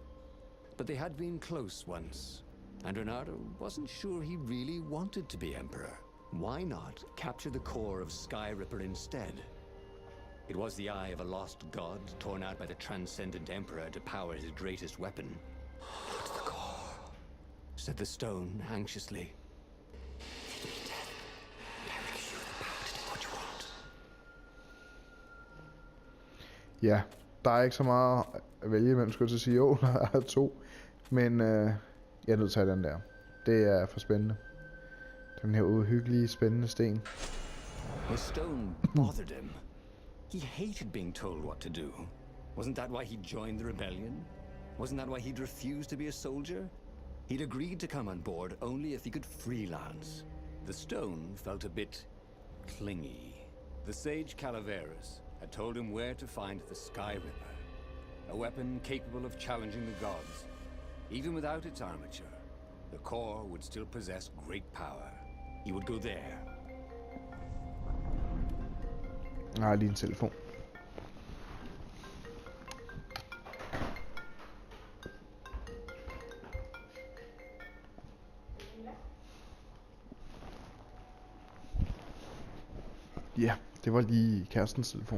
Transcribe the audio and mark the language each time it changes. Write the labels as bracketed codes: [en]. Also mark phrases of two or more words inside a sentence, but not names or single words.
[en] But they had been close once, and Renato wasn't sure he really wanted to be Emperor. Why not capture the core of Sky Ripper instead? It was the eye of a lost god torn out by the transcendent Emperor to power his greatest weapon. But the core, said the stone anxiously. [da] Ja, der er ikke så meget at vælge imellem, skulle jeg til at sige. Jo, der er to. Men jeg er nødt til at tage den der. Det er for spændende. Den her uhyggelige, spændende sten. [en] The stone bothered him. He hated being told what to do. Wasn't that why he joined the rebellion? Wasn't that why he'd refused to be a soldier? He'd agreed to come on board only if he could freelance. The stone felt a bit clingy. The sage Calaveras had told him where to find the Sky Ripper, a weapon capable of challenging the gods. Even without its armature, the core would still possess great power. He would go there. [da] Jeg har lige en telefon. Ja, det var lige kærestens telefon.